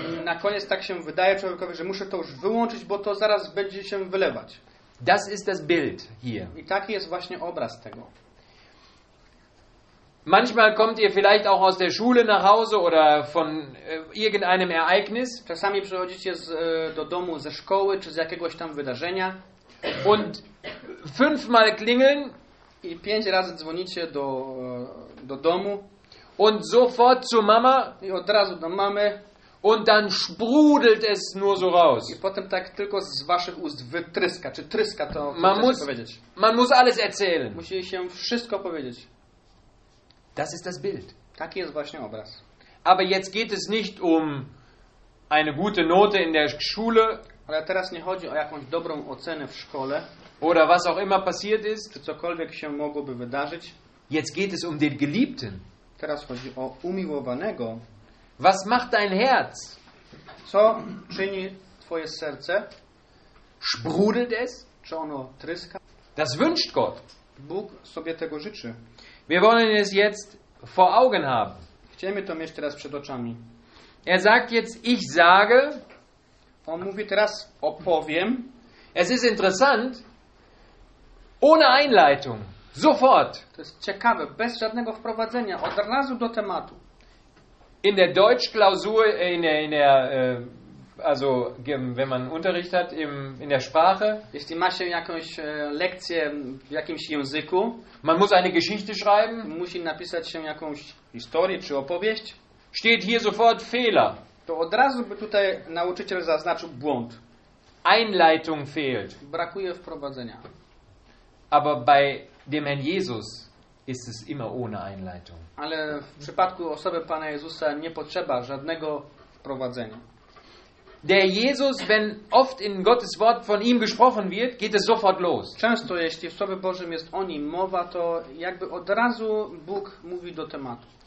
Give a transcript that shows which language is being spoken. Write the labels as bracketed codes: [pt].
[pl] Na koniec tak się wydaje człowiekowi, że muszę to już wyłączyć, bo to zaraz będzie się wylewać. [de] Das ist das Bild hier. [pl] I taki jest właśnie obraz tego. [de] Manchmal kommt ihr vielleicht auch aus der Schule nach Hause oder von irgendeinem Ereignis. [pl] Czasami przychodzicie do domu ze szkoły czy z jakiegoś tam wydarzenia. [de] Und fünfmal klingeln. [pl] I pięć razy dzwonicie do domu. [de] Und sofort zu Mama. [pl] I od razu do mamy. [de] Und dann sprudelt es nur so raus. [pl] I potem tak tylko z waszych ust wytryska, czy tryska to, [de] man muss, [pl] powiedzieć. [de] Man muss alles erzählen. [pl] Musi się wszystko powiedzieć. [de] Das ist das Bild. [pl] Taki jest właśnie obraz. [de] Aber jetzt geht es nicht um eine gute Note in der Schule. [pl] Ale teraz nie chodzi o jakąś dobrą ocenę w szkole. [de] Oder was auch immer passiert ist. [pl] Czy cokolwiek się mogłoby wydarzyć. [de] Jetzt geht es um den Geliebten. [pl] Teraz chodzi o umiłowanego. [de] Was macht dein Herz? [pl] Co czyni twoje serce? [de] Sprudelt es? [pl] Czy ono tryska? [de] Das wünscht Gott. [pl] Bóg sobie tego życzy. [de] Wir wollen es jetzt vor Augen haben. [pl] Chcemy to mieć teraz przed oczami. [de] Er sagt jetzt, ich sage. [pl] On mówi teraz, opowiem. [de] Es ist interessant. Ohne Einleitung. Sofort. [pl] To jest ciekawe, bez żadnego wprowadzenia, od razu do tematu. [de] In der Deutschklausur, in der also wenn man Unterricht hat in der Sprache. [pl] Jeśli ma się jakąś lekcję w jakimś języku. [de] Man muss eine Geschichte schreiben. [pl] Musi napisać się jakąś historię czy opowieść. [de] Steht hier sofort Fehler. [pl] To od razu by tutaj nauczyciel zaznaczył błąd. [de] Einleitung fehlt. [pl] Brakuje wprowadzenia. [de] Aber bei dem Herrn Jesus ist es immer ohne Einleitung. [pl] Ale w przypadku osoby Pana Jezusa nie potrzeba żadnego wprowadzenia. [de] Der Jesus, wenn oft in Gottes Wort von ihm gesprochen wird, geht es sofort los. [pl] Często, jeśli w Słowie Bożym jest o nim mowa, to jakby od razu Bóg mówi do tematu.